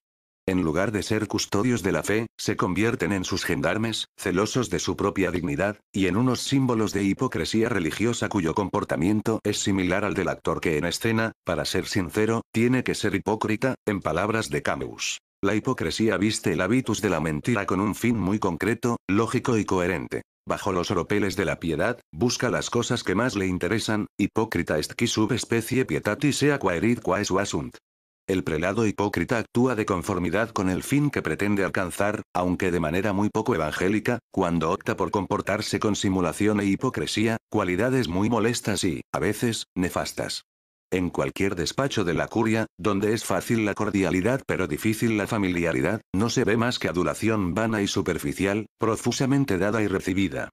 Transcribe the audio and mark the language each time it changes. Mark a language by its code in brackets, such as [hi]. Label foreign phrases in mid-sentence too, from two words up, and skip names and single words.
[es] En lugar de ser custodios de la fe, se convierten en sus gendarmes, celosos de su propia dignidad, y en unos símbolos de hipocresía religiosa cuyo comportamiento es similar al del actor que en escena, para ser sincero, tiene que ser hipócrita, en palabras de Camus. La hipocresía viste el habitus de la mentira con un fin muy concreto, lógico y coherente. Bajo los oropeles de la piedad, busca las cosas que más le interesan, [la] hipócrita est qui subespecie pietatis sea quaerit quae suasunt. [es] El prelado hipócrita actúa de conformidad con el fin que pretende alcanzar, aunque de manera muy poco evangélica, cuando opta por comportarse con simulación e hipocresía, cualidades muy molestas y, a veces, nefastas. En cualquier despacho de la curia, donde es fácil la cordialidad pero difícil la familiaridad, no se ve más que adulación vana y superficial, profusamente dada y recibida.